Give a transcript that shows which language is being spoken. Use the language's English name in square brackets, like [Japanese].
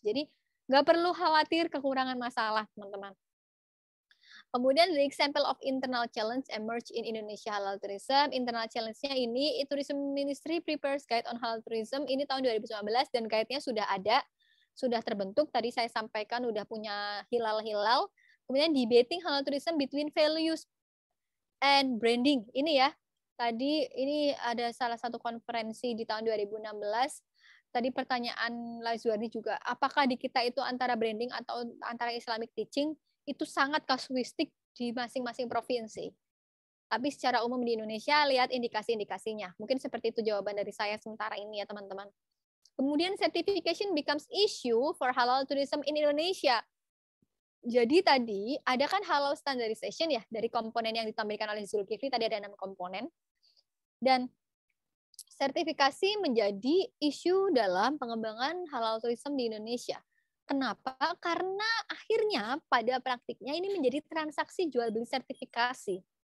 [Indonesian] Jadi nggak perlu khawatir kekurangan masalah, teman-teman. Kemudian [English] the example of internal challenge emerge in Indonesia halal tourism. Internal challenge-nya [Indonesian] ini [English] Tourism Ministry prepares guide on halal tourism. [Indonesian] Ini tahun 2019 dan guide-nya sudah ada. Sudah terbentuk, tadi saya sampaikan udah punya hilal-hilal. Kemudian [English] debating halal tourism between values and branding. [Indonesian] Ini ya, tadi ini ada salah satu konferensi di tahun 2016. Tadi pertanyaan Lazuardi juga, apakah di kita itu antara branding atau antara [English] Islamic teaching, [Indonesian] itu sangat kasuistik di masing-masing provinsi. Tapi secara umum di Indonesia, lihat indikasi-indikasinya. Mungkin seperti itu jawaban dari saya sementara ini ya teman-teman. Kemudian [English] certification becomes issue for halal tourism in Indonesia. [Indonesian] Jadi tadi ada kan [English] halal standardization [Indonesian] ya dari komponen yang ditampilkan oleh Zulkifli, tadi ada 6 komponen. Dan sertifikasi menjadi isu dalam pengembangan halal tourism di Indonesia. Kenapa? Karena akhirnya pada praktiknya ini menjadi transaksi jual beli sertifikasi.